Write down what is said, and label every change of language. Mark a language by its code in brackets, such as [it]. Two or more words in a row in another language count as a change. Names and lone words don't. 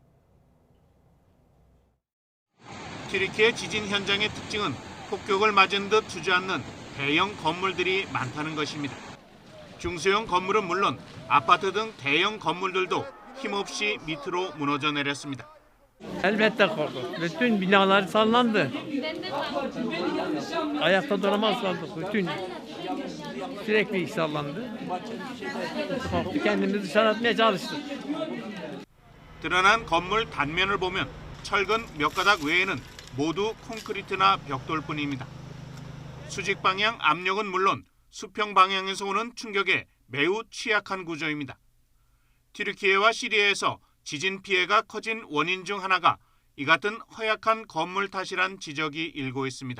[ko] 튀르키예 지진 현장의 특징은 폭격을 맞은 듯 주저앉는 대형 건물들이 많다는 것입니다. 중소형 건물은 물론 아파트 등 대형 건물들도 힘없이 밑으로 무너져 내렸습니다. [tr] Elbette korktuk. Bütün binalar sallandı. Ayakta duramazlardı. Bütün sürekli sallandı. Korktuk, kendimizi dışarı atmaya çalıştık. [ko] 드러난 건물 단면을 보면 철근 몇 가닥 외에는 모두 콘크리트나 벽돌뿐입니다. 수직 방향 압력은 물론 수평 방향에서 오는 충격에 매우 취약한 구조입니다. 튀르키예와 시리아에서 지진 피해가 커진 원인 중 하나가 이 같은 허약한 건물 탓이란 지적이 일고 있습니다.